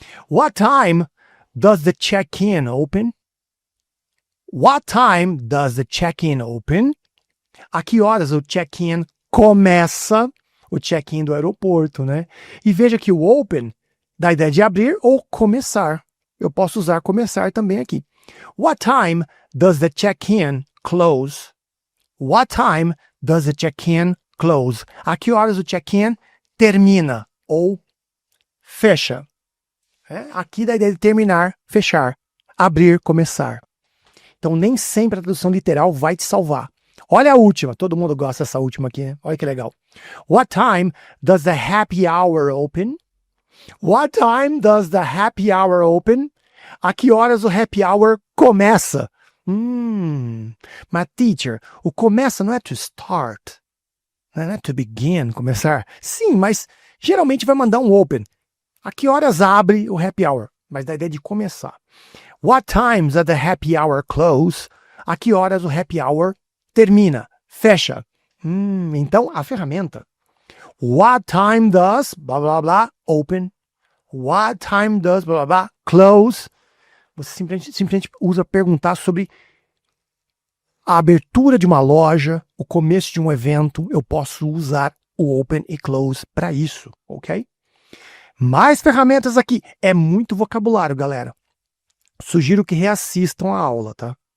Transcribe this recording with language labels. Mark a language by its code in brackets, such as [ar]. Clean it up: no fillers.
[en] What time does the check-in open? What time does the check-in open? [pt] A que horas o check-in começa? O check-in do aeroporto, né? E veja que o open dá a ideia de abrir ou começar. Eu posso usar começar também aqui. [en] What time does the check-in close? What time does the check-in close? [pt] A que horas o check-in termina ou fecha? Aqui dá a ideia de terminar, fechar, abrir, começar. Então nem sempre a tradução literal vai te salvar. Olha a última, todo mundo gosta dessa última aqui, né? Olha que legal. [en] What time does the happy hour open? What time does the happy hour open? [pt] A que horas o happy hour começa? Mas teacher, o começa não é to start, não é to begin, começar. Sim, mas geralmente vai mandar um open. A que horas abre o happy hour? Mas dá a ideia de começar. [en] What times does the happy hour close? [pt] A que horas o happy hour termina, fecha? Então, a ferramenta. [en] What time does, blá, blá, blá, open? What time does, blá, blá, blá, close? [pt] Você simplesmente usa perguntar sobre a abertura de uma loja, o começo de um evento. Eu posso usar o open e close para isso, ok? Mais ferramentas aqui. É muito vocabulário, galera. Sugiro que reassistam a aula, tá?